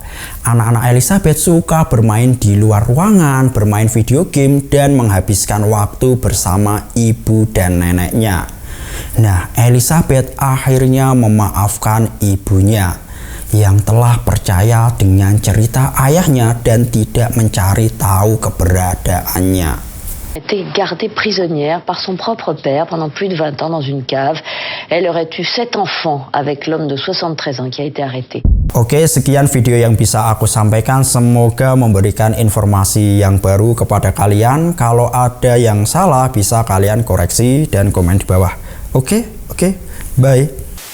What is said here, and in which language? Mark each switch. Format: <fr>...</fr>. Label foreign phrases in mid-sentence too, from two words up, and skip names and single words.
<id>Anak-anak Elizabeth suka bermain di luar ruangan, bermain video game, dan menghabiskan waktu bersama ibu dan neneknya. Nah, Elizabeth akhirnya memaafkan ibunya yang telah percaya dengan cerita ayahnya dan tidak mencari tahu keberadaannya.</id> <fr>Été gardée prisonnière par son propre père pendant plus de 20 ans dans une cave. Elle aurait eu 7 enfants avec l'homme de 73 ans qui a été arrêté.</fr> <id>Oke, sekian video yang bisa aku sampaikan. Semoga memberikan informasi yang baru kepada kalian. Kalau ada yang salah bisa kalian koreksi dan komen di bawah. Oke, bye.</id>